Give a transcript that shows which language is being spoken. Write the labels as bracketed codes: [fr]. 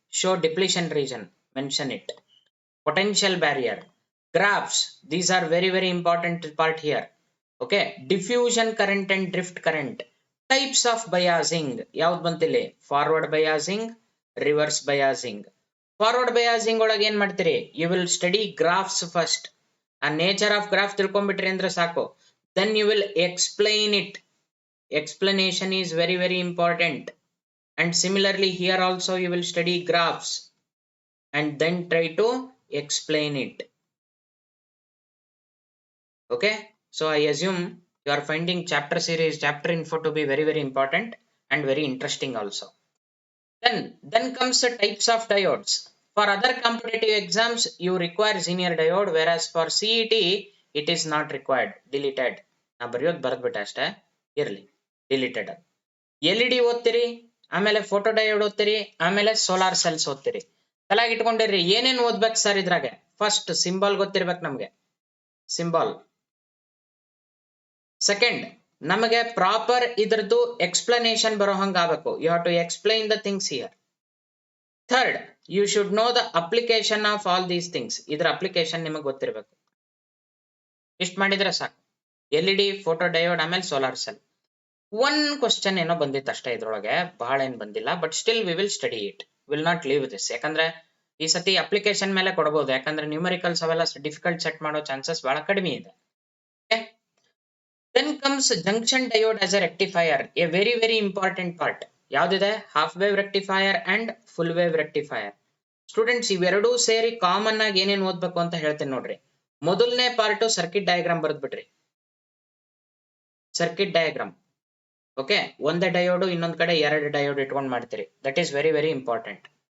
[en] Show depletion region, mention it. Potential barrier, graphs, these are very very important part here. Okay, diffusion current and drift current, types of biasing, [kn] ಯಾವ್ದು ಬಂತಿಲ್ಲಿ, [en] forward biasing, reverse biasing. Forward biasing [kn] ಒಳಗೆ ಏನ್ ಮಾಡ್ತೀರಿ, [en] you will study graphs first. [kn] ಆ [en] nature of graph [kn] ತಿಳ್ಕೊಂಡ್ಬಿಟ್ರಿ ಅಂದ್ರೆ ಸಾಕು. [en] Then you will explain it. Explanation is very very important. And similarly here also you will study graphs and then try to explain it. Okay, so I assume you are finding chapter series, chapter info to be very very important and very interesting also. Then comes the types of diodes. For other competitive exams you require linear diode, whereas for CET it is not required, deleted. [kn] ನಾ ಬರೆಯೋದು ಬರೆದ್ಬಿಟ್ಟೆ ಅಷ್ಟೇ, ಇರಲಿ, deleted. LED ಓದ್ತೀರಿ, ಆಮೇಲೆ photo diode ಓದ್ತೀರಿ, ಆಮೇಲೆ solar cells ಓದ್ತೀರಿ. ತಲೆಗೆ ಇಟ್ಕೊಂಡಿರ್ರಿ ಏನೇನು ಓದ್ಬೇಕು sir ಇದ್ರಾಗೆ. ಫಸ್ಟ್ ಸಿಂಬಲ್ ಗೊತ್ತಿರ್ಬೇಕು ನಮ್ಗೆ, ಸಿಂಬಲ್. ಸೆಕೆಂಡ್, ನಮಗೆ ಪ್ರಾಪರ್ ಇದ್ರದ್ದು ಎಕ್ಸ್ಪ್ಲನೇಷನ್ ಬರೋ ಹಂಗ ಆಗಬೇಕು. [en] You have to explain the things here. Third, you should know the application of all these things. [kn] ಇದ್ರ ಅಪ್ಲಿಕೇಶನ್ ನಿಮಗೆ ಗೊತ್ತಿರಬೇಕು. ಇಷ್ಟು ಮಾಡಿದ್ರೆ ಸಾಕು. LED, ಫೋಟೋ ಡಯೋಡ್, ಆಮೇಲೆ ಸೋಲಾರ್ ಸೆಲ್. ಒನ್ ಕ್ವಶನ್ ಏನೋ ಬಂದಿತ್ತು ಅಷ್ಟೇ ಇದ್ರೊಳಗೆ, ಬಹಳ ಏನ್ ಬಂದಿಲ್ಲ. [en] But still we will study it, will not leave this. [kn] ಯಾಕಂದ್ರೆ ಈ ಸತಿ ಅಪ್ಲಿಕೇಶನ್ ಮೇಲೆ ಕೊಡಬಹುದು, ಯಾಕಂದ್ರೆ ನ್ಯೂಮರಿಕಲ್ಸ್ ಅವೆಲ್ಲ ಡಿಫಿಕಲ್ಟ್ ಸೆಟ್ ಮಾಡೋ ಚಾನ್ಸಸ್ ಬಹಳ ಕಡಿಮೆ ಇದೆ. [en] Then comes junction diode as a rectifier, a very very important part. [kn] ಯಾವ್ದಿದೆ, half wave rectifier and full wave rectifier. Students ಇವೆರಡೂ ಸೇರಿ ಕಾಮನ್ ಆಗಿ ಏನೇನು ಓದ್ಬೇಕು ಅಂತ ಹೇಳ್ತೇನೆ ನೋಡ್ರಿ. ಮೊದಲನೇ part circuit diagram ಬರೆದ್ಬಿಟ್ರಿ, circuit diagram. Okay, ಒಂದೇ ಡಯೋಡು ಇನ್ನೊಂದ್ ಕಡೆ ಎರಡು ಡಯೋಡ್ ಇಟ್ಕೊಂಡು ಮಾಡ್ತೀರಿ, [en] That is very very important.